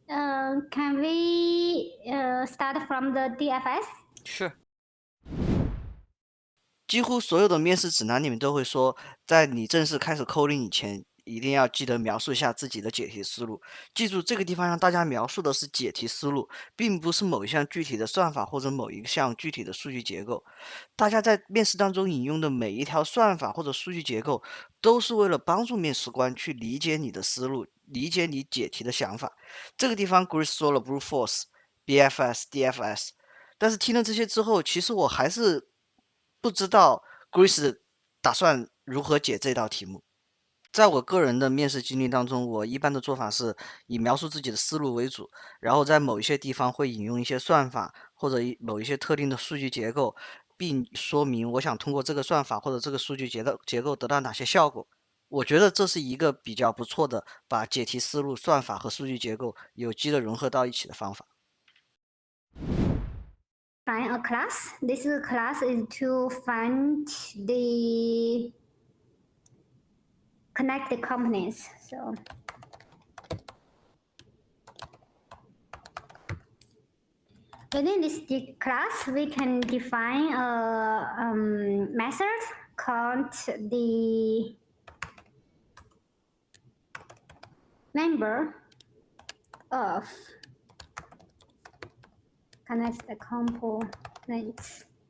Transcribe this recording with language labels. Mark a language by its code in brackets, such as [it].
[en] Can we start from the DFS? Sure. [zh] 几乎所有的面试指南里面都会说，在你正式开始 coding 以前，一定要记得描述一下自己的解题思路。记住这个地方让大家描述的是解题思路，并不是某一项具体的算法或者某一项具体的数据结构。大家在面试当中引用的每一条算法或者数据结构，都是为了帮助面试官去理解你的思路，理解你解题的想法。这个地方 Grace 说了 brute force、BFS、DFS，但是听了这些之后，其实我还是不知道 Grace 打算如何解这道题目。在我个人的面试经历当中，我一般的做法是以描述自己的思路为主，然后在某一些地方会引用一些算法或者某一些特定的数据结构，并说明我想通过这个算法或者这个数据结构得到哪些效果。我觉得这是一个比较不错的把解题思路、算法和数据结构有机的融合到一起的方法。 [en] Find a class. This class is to find the connected components. So within this class, we can define a method called the number of connected components.